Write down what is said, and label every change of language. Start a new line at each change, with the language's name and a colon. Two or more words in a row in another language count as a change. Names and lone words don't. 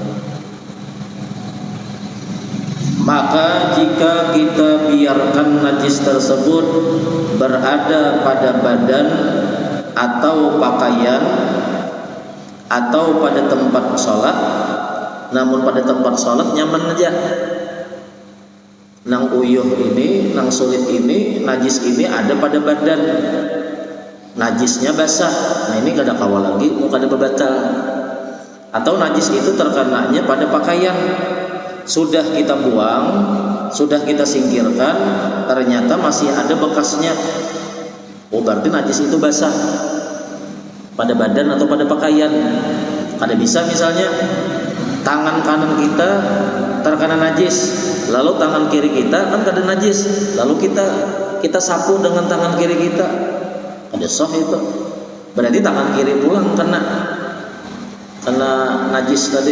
Indonesian: Maka jika kita biarkan najis tersebut berada pada badan atau pakaian atau pada tempat sholat, namun pada tempat sholat
Banjar: nyaman aja, nang uyuh ini, nang sulit ini,
Indonesian: najis ini ada pada badan, najisnya basah, nah
Banjar: ini kada kawal lagi, mau kada bebatal.
Indonesian: Atau najis itu terkenanya pada pakaian, sudah kita buang, sudah kita singkirkan, ternyata masih ada bekasnya, berarti najis itu basah pada badan atau pada pakaian. Kada bisa misalnya tangan kanan kita terkena najis, lalu tangan kiri kita kan kada najis, lalu kita sapu dengan tangan kiri kita, ada sah itu, berarti tangan kiri pulang kena najis tadi.